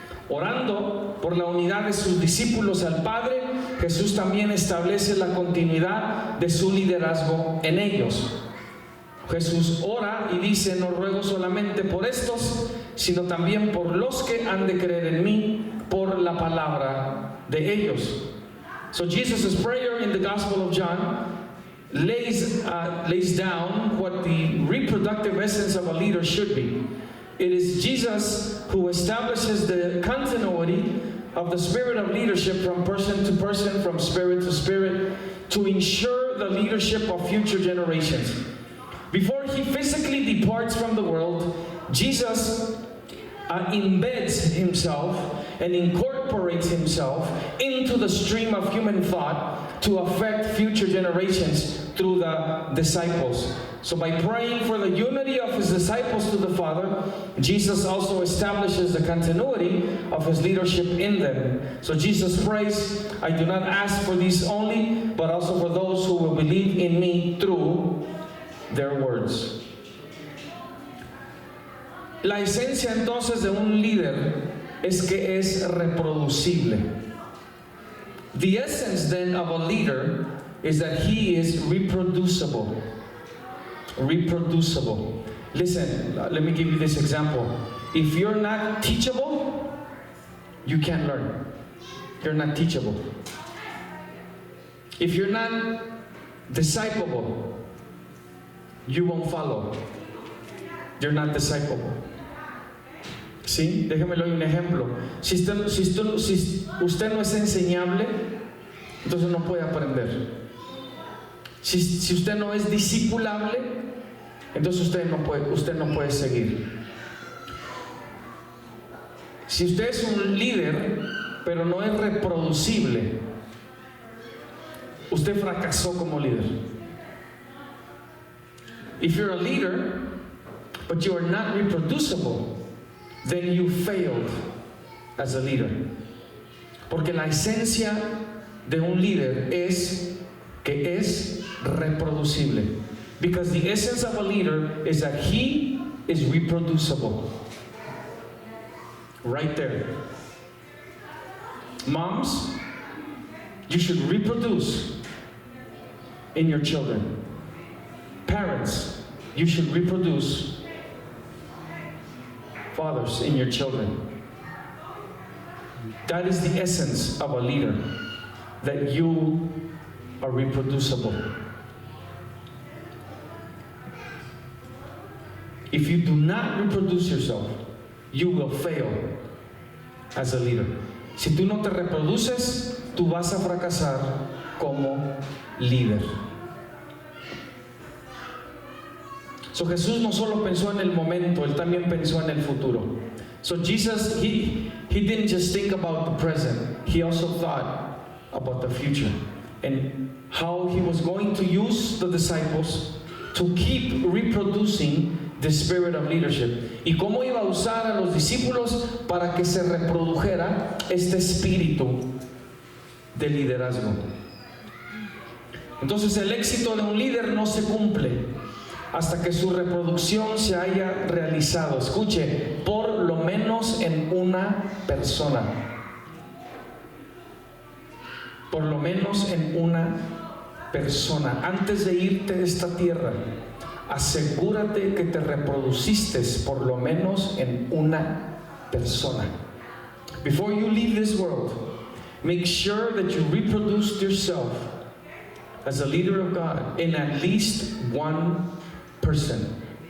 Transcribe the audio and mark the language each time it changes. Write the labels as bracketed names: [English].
[Spanish] Orando por la unidad de sus discípulos al Padre, Jesús también establece la continuidad de su liderazgo en ellos. Jesús ora y dice: no ruego solamente por estos, sino también por los que han de creer en mí por la palabra de ellos. [English] So Jesus' prayer in the Gospel of John lays down what the reproductive essence of a leader should be. It is Jesus who establishes the continuity of the spirit of leadership from person to person, from spirit to spirit, to ensure the leadership of future generations. Before he physically departs from the world, Jesus embeds himself and incorporates himself into the stream of human thought to affect future generations through the disciples. So by praying for the unity of his disciples to the Father, Jesus also establishes the continuity of his leadership in them. So Jesus prays, I do not ask for these only, but also for those who will believe in me through their words. [Spanish] La esencia entonces de un líder es que es reproducible. [English] The essence then of a leader is that he is reproducible. Reproducible. Listen, let me give you this example. If you're not teachable, you can't learn. You're not teachable. If you're not disciplable, you won't follow. You're not disciplable. [Spanish] ¿Sí? Déjeme le doy un ejemplo. Si usted no es enseñable, entonces no puede aprender. Si usted no es discipulable, entonces usted no puede seguir. Si usted es un líder, pero no es reproducible, usted fracasó como líder. [English] If you're a leader, but you are not reproducible, then you failed as a leader. [Spanish] Porque la esencia de un líder es que es reproducible. [English] Because the essence of a leader is that he is reproducible. Right there. Moms, you should reproduce in your children. Parents, you should reproduce. Fathers, in your children. That is the essence of a leader, that you are reproducible. If you do not reproduce yourself, you will fail as a leader. [Spanish] Si tú no te reproduces, tú vas a fracasar como líder. So Jesús no solo pensó en el momento, él también pensó en el futuro. [English] So Jesus, he didn't just think about the present, he also thought about the future and how he was going to use the disciples to keep reproducing the spirit of leadership, [Spanish] y cómo iba a usar a los discípulos para que se reprodujera este espíritu de liderazgo. Entonces el éxito de un líder no se cumple hasta que su reproducción se haya realizado, escuche, por lo menos en una persona. Por lo menos en una persona. Antes de irte de esta tierra, asegúrate que te reproduciste por lo menos en una persona. [English] Before you leave this world, make sure that you reproduced yourself as a leader of God in at least one person.